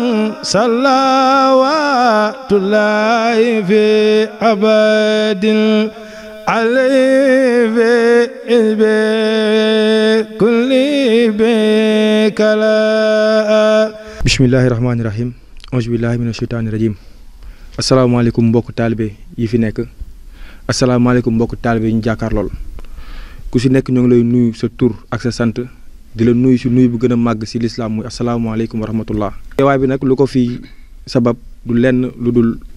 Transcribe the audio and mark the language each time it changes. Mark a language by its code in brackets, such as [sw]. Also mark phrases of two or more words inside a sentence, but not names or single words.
[ar] صلوات الله في أبد عليه في كل بكلاء بسم الله الرحمن الرحيم أعوذ بالله من الشيطان الرجيم [wo] asalaamaaleykum mbokk taalibe yi fi nekk asalaamaaleykum mbokk taalibe yi ñu jàkkaar lool ku si nekk ñoo ngi lay nuyu sa tur ak sa sant di la nuyu si nuyu bu gën a màgg si lislaam muy [ar] السلام عليكم ورحمة الله [wo] teewaay bi nag lu ko fi sabab du lenn lu dul